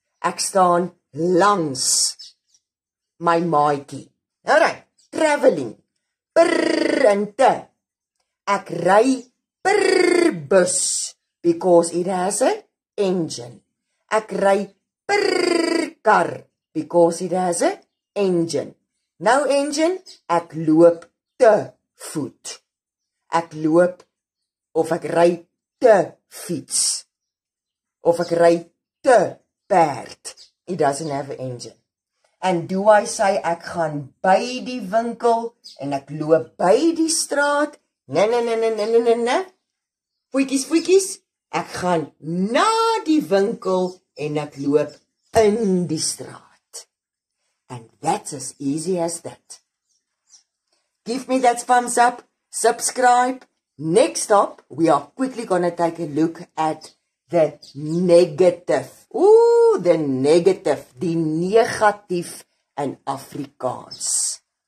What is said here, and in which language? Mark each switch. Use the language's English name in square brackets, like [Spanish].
[Afrikaans] Ek staan langs my maatjie. [English] Alright, traveling. Per en te. [Afrikaans] Ek ry per bus [English] because it has an engine. [Afrikaans] Ek ry per kar [English] because it has an engine. No engine, [Afrikaans] ek loop te voet. Ek loop of ek ry te fiets. Of ek ry te perd. [English] It doesn't have an engine. And do I say [Afrikaans] ek gaan by die winkel en ek loop by die straat? Nee. Voetjies. Ek gaan na die winkel en ek loop in die straat. [English] And that's as easy as that. Give me that thumbs up, subscribe. Next up, we are quickly going to take a look at the negative. Ooh, the negative, [Afrikaans] die negatief [English] in Afrikaans.